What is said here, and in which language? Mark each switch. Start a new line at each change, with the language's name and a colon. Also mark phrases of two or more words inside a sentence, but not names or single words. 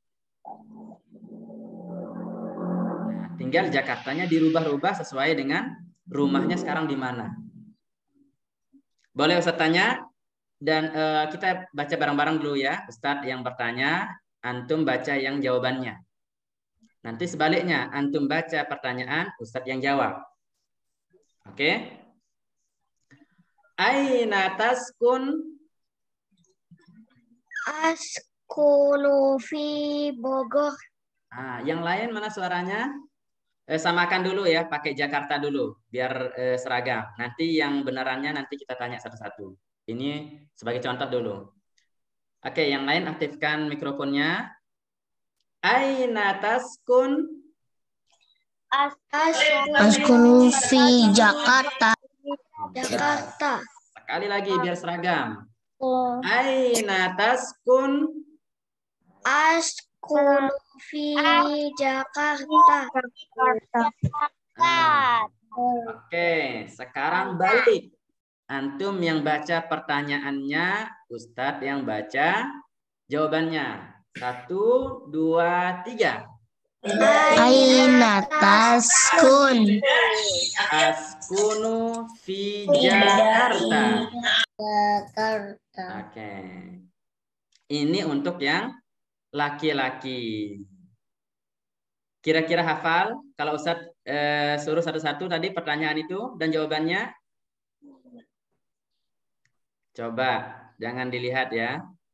Indonesian: Nah, tinggal Jakartanya dirubah-rubah sesuai dengan rumahnya sekarang di mana. Boleh Ustadz tanya? Dan kita baca bareng-bareng dulu ya. Ustadz yang bertanya, antum baca yang jawabannya. Nanti sebaliknya, antum baca pertanyaan, Ustadz yang jawab. Oke?
Arabic: أين تسكن? أسكن في Bogor.
Indonesian: Yang lain mana suaranya? Samakan dulu ya, pakai Jakarta dulu, biar seragam. Nanti yang benerannya nanti kita tanya satu-satu. Ini sebagai contoh dulu. Oke, yang lain aktifkan mikrofonnya.
Arabic: أين تسكن? أسكن في Jakarta. Jakarta.
Indonesian: Sekali lagi biar seragam.
Arabic: أين تسكن? أسكن في Jakarta.
Indonesian: Oke, sekarang balik. Antum yang baca pertanyaannya, Ustadz yang baca jawabannya. 1, 2, 3.
Arabic: أين تسكن? أسكن في Jakarta. Jakarta.
Indonesian: Oke. Ini untuk yang laki-laki. Kira-kira hafal? Kalau Ustadz suruh satu-satu tadi pertanyaan itu dan jawabannya? Coba, jangan dilihat ya.